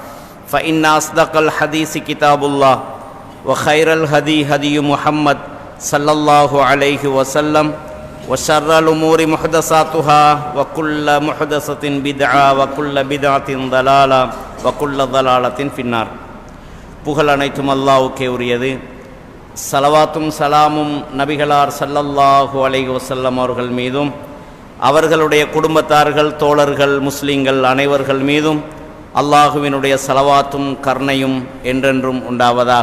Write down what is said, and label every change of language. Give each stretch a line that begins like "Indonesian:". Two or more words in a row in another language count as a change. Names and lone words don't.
Arabic: فإن أصدق الحديث كتاب الله وخير الهدي هدي محمد صلى الله عليه وسلم وشر الأمور محدثاتها وكل محدثة بدعة وكل بدعة ضلالة وكل ضلالة في النار
Tamil: புகழ் அனைத்தும் அல்லாஹ்வுக்கே உரியது. ஸலவாத்தும் சலாமும் நபிகளார்
Arabic: صلى الله عليه وسلم
Tamil: அவர்கள் மீதும் அவர்களுடைய குடும்பத்தார்கள் தோழர்கள் முஸ்லிம்கள் அனைவர்கள் மீதும் அல்லாஹுவினுடைய ஸலவாத்தும் கருணையும் என்றென்றும் உண்டாவதாக.